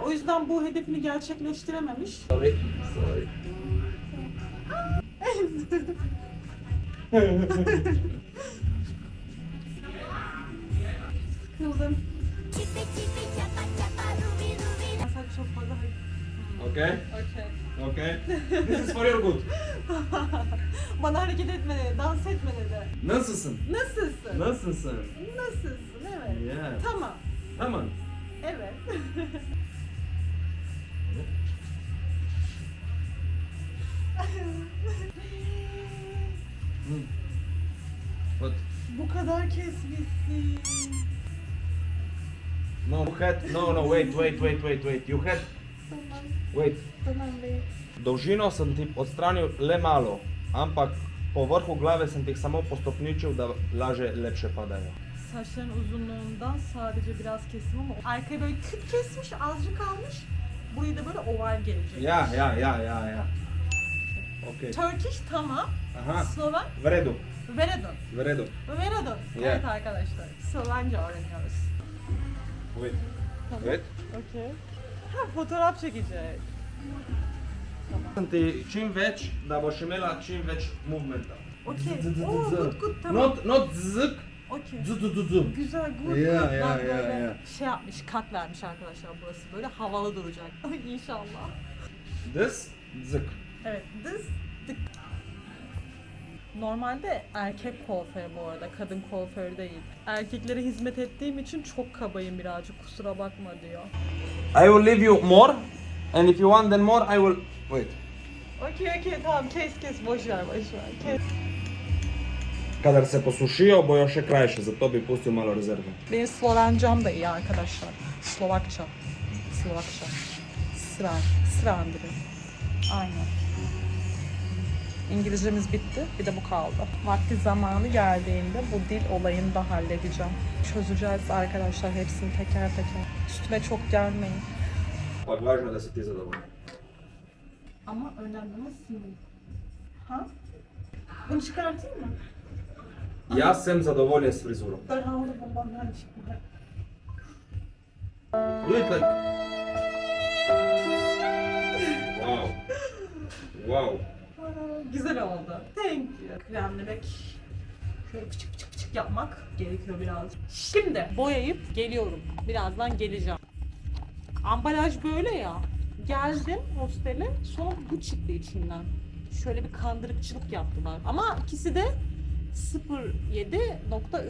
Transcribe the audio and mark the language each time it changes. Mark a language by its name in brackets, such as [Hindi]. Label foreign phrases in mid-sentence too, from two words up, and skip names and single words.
[Turkish] O yüzden bu hedefini gerçekleştirememiş. [English] Sorry. Sorry. [Turkish] Kızım. Sen çok fazla [English] Okay? Okay. Okay. This is for your good. [Turkish] Bana hareket etme dedi, dans etme dedi. Nasılsın? Nasılsın? Nasılsın? Nasılsın? Evet. [English] Yeah. [Turkish] Tamam. Tamam. Evet. [English] What? [Turkish] Bu kadar kesmişsin. [English] No, you had, no, wait. You had, [Turkish] Tamam. [English] wait. [Turkish] Tamam be. [Slovenian] Dolžino sem ti odstranil le malo, ampak po vrhu glave sem ti jih samo postopničil, da laže lepše padajo. [Turkish] Saçların uzunluğundan sadece biraz kesim ama arkaya böyle küt kesmiş, azıcık almış. Burayı da böyle oval gelecek. [Slovenian] Ja. Ok. [English] Turkish tamam. Aha, Sloven [Slovenian] v redu, Veredon. v redu. Veredon. [English] Yeah. [Turkish] Evet arkadaşlar. Slovence öğreniyoruz. [English] Wait. [Turkish] Tamam. [English] Wait. [Turkish] Okey. Ha, fotoğraf çekecek. [Slovenian] Sem ti čim več, da boš imela čim več movementa. [English] Okey. Oo, good tamam. Not zık, [Turkish] Okey. zı. Güzel, [English] good. Yeah, good. yeah, [Turkish] Bak [English] yeah, [Turkish] böyle [English] yeah. [Turkish] şey yapmış, kat vermiş arkadaşlar burası. Böyle havalı duracak. Ay inşallah. [English] This, zık. [Turkish] Evet, this, tık. Normalde erkek kuaförü bu arada, kadın kuaförü değil. Erkeklere hizmet ettiğim için çok kabayım birazcık, kusura bakma diyor. [English] I will leave you more, and if you want then more, I will... Wait. [Turkish] Okey, tamam, kes, boş ver. Kes. [Slovenian] Kadar se posušijo, bojo še krajše, zato bi pustil malo rezerve. [Turkish] Benim Slovencam da iyi arkadaşlar. Slovakça. Srandır. Aynen. İngilizcemiz bitti. Bir de bu kaldı. Vakti zamanı geldiğinde bu dil olayını da halledeceğim. Çözeceğiz arkadaşlar hepsini teker teker. Üstüme çok gelmeyin. [Slovenian] Ampak važno, da si ti zadovoljen. [Turkish] Ama önemli nasıl? Ha? Bunu çıkartayım mı? [Slovenian] Jaz sem zadovoljen s frizuro. [Turkish] Ben aldım babamdan çıktı. [English] Do it like... Wow. [Turkish] Güzel oldu. [English] Thank you. [Turkish] Kremlemek, şöyle pıçık yapmak gerekiyor biraz. Şimdi boyayıp geliyorum. Birazdan geleceğim. Ambalaj böyle ya. Geldim hostele, sonra bu çıktı içinden. Şöyle bir kandırıkçılık yaptılar. Ama ikisi de 07.3.